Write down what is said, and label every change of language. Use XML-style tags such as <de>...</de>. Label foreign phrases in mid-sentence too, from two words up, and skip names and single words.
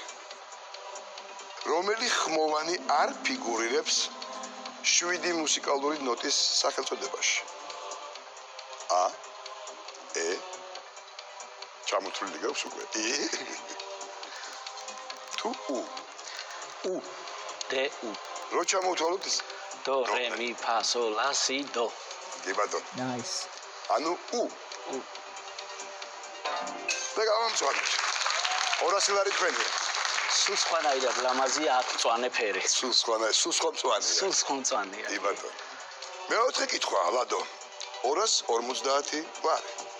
<ka>რომელი ხმოვანი არ ფიგურირებს 7 მუსიკალური ნოტის სახელწოდებაში? A E ჩამოთვლილი გაქვს უკვე. I თუ U. U D U. რო ჩამოვთვალოთ ის</ka> <it>Do re mi fa sol la si do.</it> <ka>კი ბატონო. Nice. ანუ U. და გამომწვანეთ. 200 ლარი თქვენია. სულ სხვანაირად ლამაზია აქ მწვანე ფერი. სულ სხვა მწვანეა. სულ სხვა მწვანეა. კი ბატონო. მეოთხე კითხვა, ლადო. 250 ლარი.</ka>